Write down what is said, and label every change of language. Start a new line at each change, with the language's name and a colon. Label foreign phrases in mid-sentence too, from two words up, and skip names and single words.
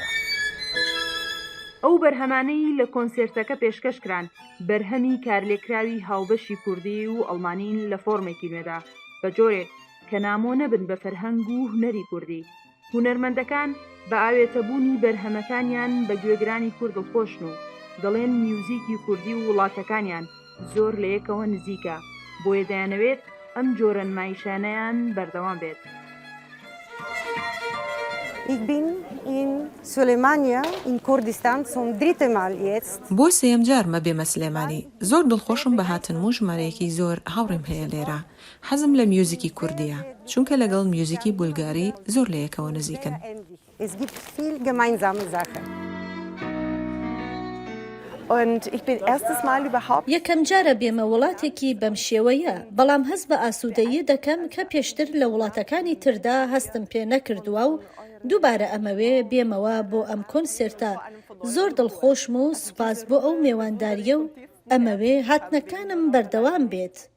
Central Kurdish: ئەو بەرهەمانەی لە کۆنسێرتەکە پێشکەشکران بەرهەمی کارلێکراوی هاوبەشی کوردی و ئەڵمانین لە فۆرمێکی نوێدا بە جۆرێک کە نامۆ نەبن بە فەرهەنگ و هونەری کوردی. هونەرمەندەکان بە ئاوێتەبوونی بەرهەمەکانیان بە گوێگرانی کورد دڵخۆشن و دەڵێن میوزیکی کوردی و وڵاتەکانیان زۆر لە یەکەوە نزیکە، بۆیە دەیانەوێت ئەم جۆرە نمایشانەیان بەردەوام بێت.
German: Ich bin in Sulemania in Kurdistan zum dritten Mal jetzt.
Central Kurdish: بۆ سێم جار مە بێمە سلێمانی. زۆر دڵخۆشم بە هاتن و ژمارەیەکی زۆر هاوڕێم هەیە لێرە. حەزم لە میوزیکی کوردیە، چونکە لەگەڵ میوزیکی بولگاری زۆر لە یەکەوە نزیکن.
German: Es gibt viel gemeinsame Sachen. Und ich bin erstes Mal überhaupt
Central Kurdish: یەکەم جارە بێمە وڵاتێکی بەم شێوەیە، بەڵام هەست بە ئاسوودەیی دەکەم کە پێشتر لە وڵاتەکانی تردا هەستم پێ نەکردووە و دووبارە ئەمەوێ بێمەوە بۆ ئەم کۆنسێرتە. زۆر دڵخۆشم و سوپاس بۆ ئەو میێوانداریە و ئەمەوێ هاتنەکانم بەردەوام بێت.